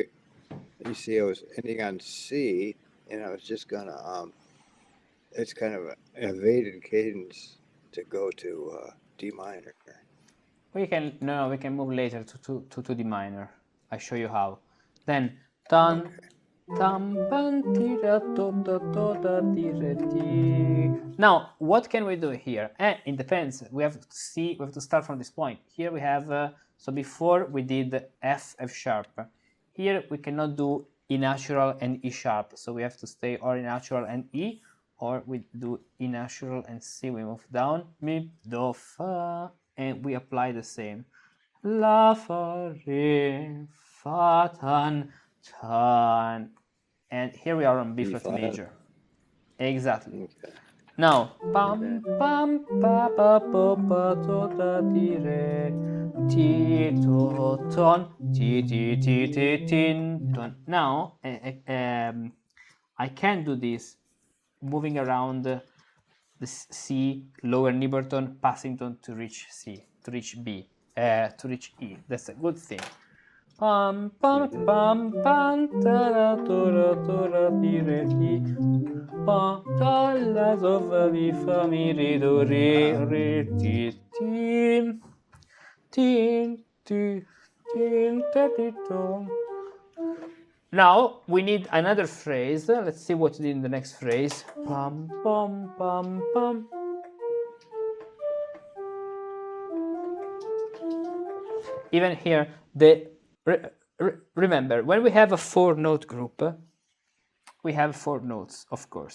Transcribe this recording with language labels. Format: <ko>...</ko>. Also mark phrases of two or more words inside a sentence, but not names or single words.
<en>You see, I was ending on C, and I was just gonna. It's kind of an evaded cadence to go to D minor. We can move later to D minor. I show you how. Then tan tam pan tira to da tire ti. Now what can we do here? It depends. We have to see. We have to start from this point. Here we have. So before we did F sharp. Here we cannot do E natural and E sharp. So we have to stay or E natural and E, or we do E natural and C. We move down mi do fa. And we apply the same. La, fa, re, fa, tan, tan. And here we are on B flat major. Exactly. Okay. Now, pam, pam, pa, pa, pa, pa, to, da, ti, re, ti, to, ton, ti, ti, ti, ti, tin, ton. Now, I can do this moving around the C, lower Niberton, passing tone to reach C, to reach B, to reach E. That's a good thing. Pam pam pam pam tara tora tora ti re ti pa ta la so fa mi fa mi re do re ti tin tin ti tin ta ti ton. Now we need another phrase. Let's see what's in the next phrase. Pam pam pam pam. Even here, remember when we have a 4-note group, we have 4 notes, of course.</en>